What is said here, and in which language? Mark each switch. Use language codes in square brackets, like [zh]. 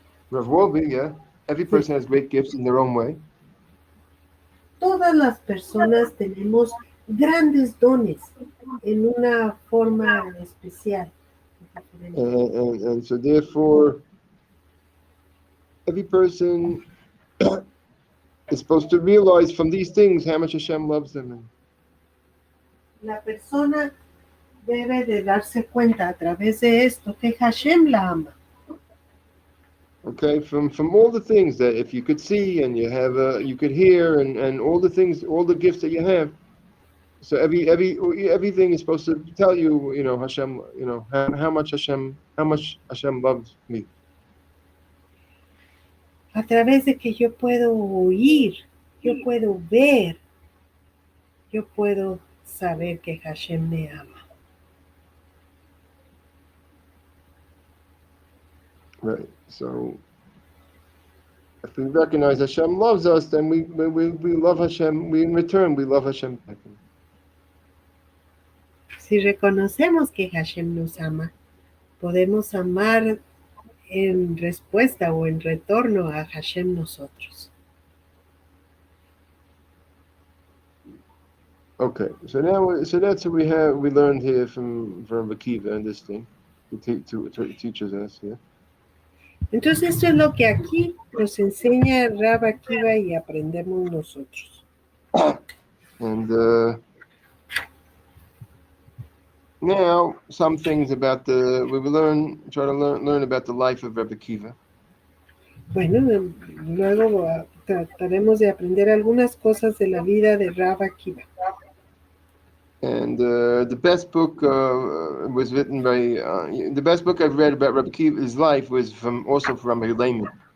[en] Rav Wolbe, yeah, every person has great gifts in their own way. [es] Todas las personas tenemos grandes dones en una forma especial. [en] And so therefore, every person is supposed to realize from these things how much Hashem loves them. [es] La persona debe de darse cuenta a través de esto que Hashem la ama. [en] Okay, from all the things that if you could see and you have, you could hear and all the things, all the gifts that you have. So everything is supposed to tell you, Hashem, how much Hashem loves me. [es] A través de que yo puedo oír, yo puedo ver, yo puedo saber que Hashem me ama. [en] Right. So if we recognize Hashem loves us, then we love Hashem. In return, we love Hashem back. [es] Si reconocemos que Hashem nos ama, podemos amar en respuesta o en retorno a Hashem nosotros. [en] Okay, so that's what we learned here from Akiva and this thing, to teaches us here. [es] Entonces esto es lo que aquí nos enseña Rav Akiva y aprendemos nosotros. [en] And now some things about we will try to learn about the life of Rabbi Akiva. [es] Bueno, luego trataremos de aprender algunas cosas de la vida de Rav Akiva. [en] And the best book was written by the best book I've read about Rabbi Akiva's life was also from Rabbi Lehman.